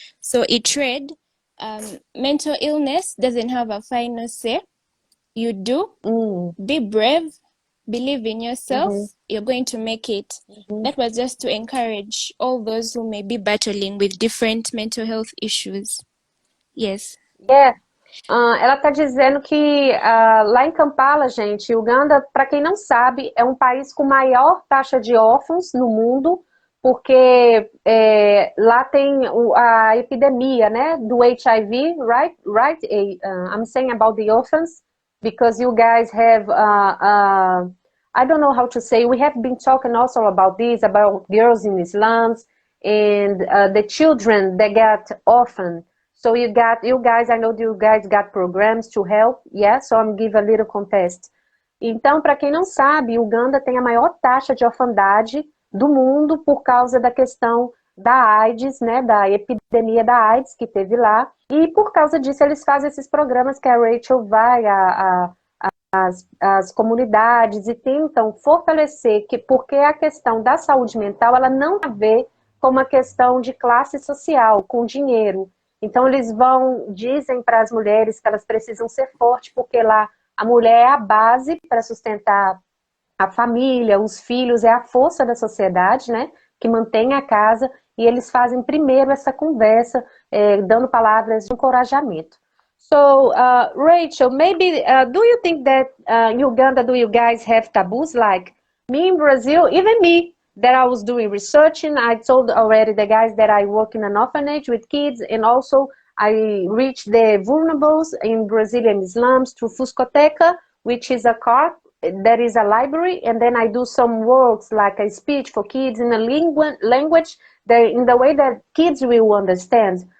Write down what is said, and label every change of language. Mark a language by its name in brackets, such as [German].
[English] So it read, mental illness doesn't have a final say. You do. Be brave. Believe in yourself. You're going to make it. That was just to encourage all those who may be battling with different mental health issues. Yes. Yeah. [Portuguese] Ela está dizendo que lá em Kampala, gente, Uganda, para quem não sabe, é um país com maior taxa de órfãos no mundo, porque lá tem a epidemia, né, do HIV, [English] right? Right? I'm saying about the orphans, because you guys have, I don't know how to say, we have been talking also about this, about girls in slums and the children that get orphaned. So you guys, I know you guys got programs to help, yeah? So I'm give a little context. [Portuguese] Então, para quem não sabe, Uganda tem a maior taxa de orfandade do mundo por causa da questão da AIDS, né? Da epidemia da AIDS que teve lá. E por causa disso eles fazem esses programas que a Rachel vai às comunidades e tentam fortalecer, porque a questão da saúde mental, ela não tem a ver com uma questão de classe social, com dinheiro. Então, eles dizem para as mulheres que elas precisam ser fortes, porque lá a mulher é a base para sustentar a família, os filhos, é a força da sociedade, né? Que mantém a casa, e eles fazem primeiro essa conversa, dando palavras de encorajamento. [English] So, Rachel, maybe, do you think that in Uganda, do you guys have taboos? Like me in Brazil, even me, that I was doing research in. I told already the guys that I work in an orphanage with kids, and also I reach the vulnerables in Brazilian slums through Fuscoteca, which is a car that is a library, and then I do some works like a speech for kids in a language that in the way that kids will understand.